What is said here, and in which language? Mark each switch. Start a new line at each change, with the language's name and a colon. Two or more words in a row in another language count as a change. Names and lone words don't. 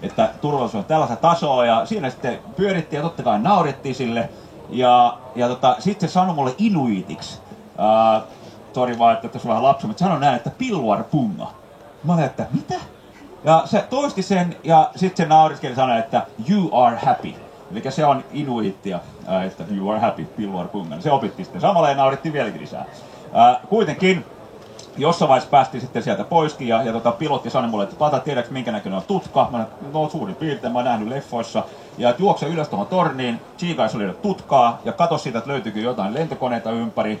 Finnish: että turvallisuus on tällaista tasoa, ja siinä sitten pyörittiin ja totta kai naurettiin sille, ja sitten se sanoi mulle inuitiksi, sori vaan, että tässä on vähän lapsi, mutta sanoi näin, että pilluarpunga. Mä olin, että mitä? Ja se toisti sen, ja sitten se nauriskeli sanoi, että
English: you are happy.
Finnish: Eli se on inuittia, että
English: you are happy,
Finnish: pilluarpunga. Se opittiin sitten samalla ja naurittiin vieläkin lisää. Kuitenkin jossain vaiheessa päästiin sitten sieltä poiskin ja pilotti sanoi mulle, että Pata, tiedätkö minkä näköinen on tutka? Mä no suurin piirtein, mä oon nähnyt leffoissa. Ja että juokse ylös tuohon torniin, Chiikais oli tutkaa ja katso siitä, että löytyykö jotain lentokoneita ympäri.